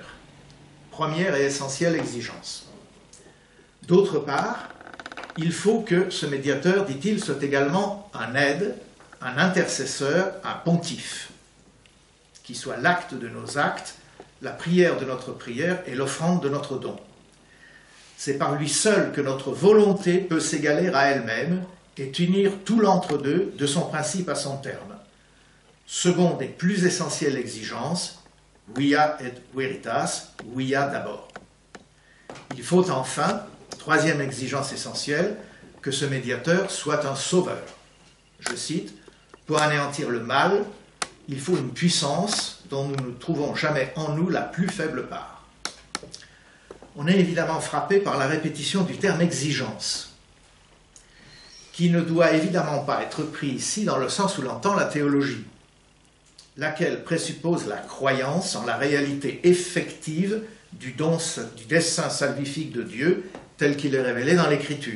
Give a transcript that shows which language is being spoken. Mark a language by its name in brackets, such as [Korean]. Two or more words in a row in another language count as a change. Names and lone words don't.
[French] Première et essentielle exigence. D'autre part, il faut que ce médiateur, dit-il, soit également un aide, un intercesseur, un pontife, qui soit l'acte de nos actes, la prière de notre prière et l'offrande de notre don. C'est par lui seul que notre volonté peut s'égaler à elle-même et unir tout l'entre-deux de son principe à son terme. Seconde et plus essentielle exigence, [Latin] via et veritas, via d'abord. [French] Il faut enfin, troisième exigence essentielle, que ce médiateur soit un sauveur. Je cite, « Pour anéantir le mal, il faut une puissance dont nous ne trouvons jamais en nous la plus faible part. » On est évidemment frappé par la répétition du terme « exigence », qui ne doit évidemment pas être pris ici dans le sens où l'entend la théologie, laquelle présuppose la croyance en la réalité effective du dessein salvifique de Dieu tel qu'il est révélé dans l'Écriture.